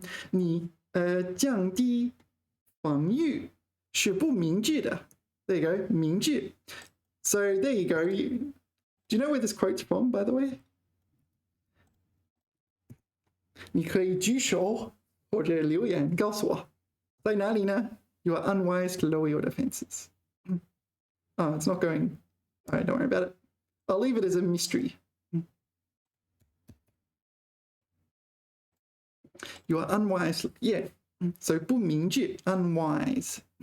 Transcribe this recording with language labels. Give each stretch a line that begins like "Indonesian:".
Chinese: 你降低防御是不明智的.
English: There you go. 明智.So there you go. Do you know where this quote's from, by the way?
Chinese: 你可以举手或者留言告诉我，在哪里呢？
English: You are unwise to lower your defenses. Oh, it's not going. All right, don't worry about it. I'll leave it as a mystery. You are unwise. Yeah. So 不明智, unwise.